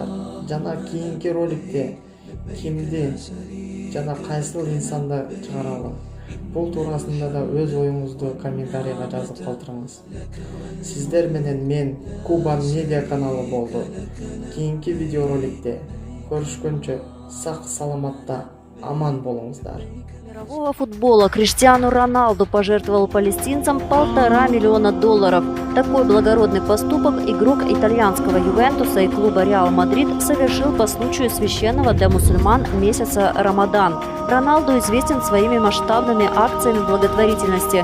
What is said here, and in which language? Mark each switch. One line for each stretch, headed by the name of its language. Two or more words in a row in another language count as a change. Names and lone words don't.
Kyrgyz: Жана кийинки роликте кимди жана кайсыл инсанды чыгаралы? Бул туурасында да өз оюңузду комментарийга жазып калтырыңыз. Сиздер менен мен Куба медиа каналы болду. Кийинки видео роликте көрүшкөнчө сак саламатта Аман болуңуздар.
Russian: Мирового футбола Криштиану Роналду пожертвовал палестинцам $1,5 миллиона. Такой благородный поступок игрок итальянского Ювентуса и клуба Реал Мадрид совершил по случаю священного для мусульман месяца Рамадан. Роналду известен своими масштабными акциями благотворительности.